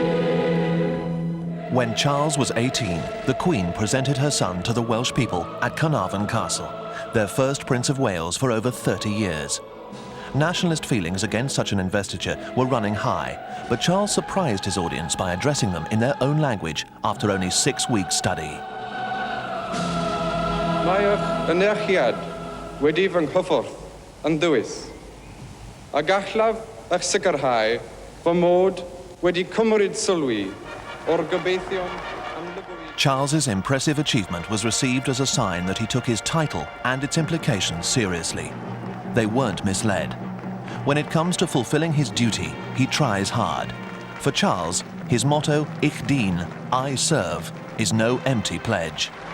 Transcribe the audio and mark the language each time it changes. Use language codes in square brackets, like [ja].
[en] When Charles was 18, the Queen presented her son to the Welsh people at Carnarvon Castle, their first Prince of Wales for over 30 years. Nationalist feelings against such an investiture were running high, but Charles surprised his audience by addressing them in their own language after only 6 weeks' study. [cy] Mae'ch anerchiad wedi fy nghyffwrdd yn ddwys, a gallaf eich sicrhau fy mod wedi cymryd sylwi o'r gobeithion am liberu. [en] Charles's impressive achievement was received as a sign that he took his title and its implications seriously. They weren't misled. When it comes to fulfilling his duty, he tries hard. For Charles, his motto, Ich dien, I serve, is no empty pledge.